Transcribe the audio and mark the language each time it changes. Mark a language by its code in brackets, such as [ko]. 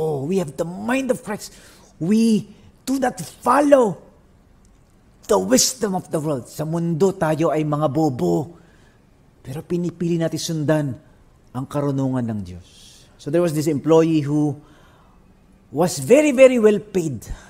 [en] We have the mind of Christ. We do not follow the wisdom of the world. [tl] Sa mundo, tayo ay mga bobo. Pero pinipili natin sundan ang karunungan ng Diyos. [en] So there was this employee who was very, very well paid.